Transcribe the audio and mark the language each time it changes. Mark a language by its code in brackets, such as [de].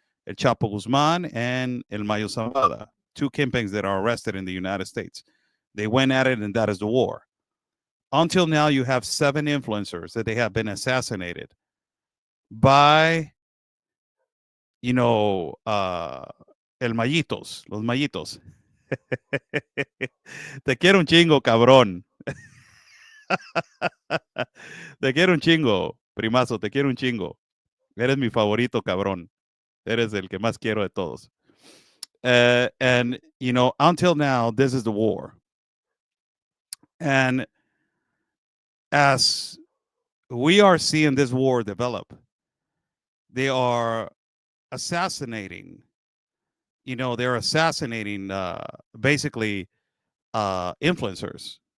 [en] El Chapo Guzman and El Mayo Zambada, two kingpins that are arrested in the United States. They went at it, and that is the war. Until now, you have 7 influencers that they have been assassinated by, El Mayitos, Los Mayitos. [es] Te quiero un chingo, cabrón. Te quiero un chingo, primazo, te quiero un chingo. Eres mi favorito, cabrón. Eres el que más quiero de todos. [en] And, until now, this is the war. And as we are seeing this war develop, they are assassinating, they're assassinating basically influencers.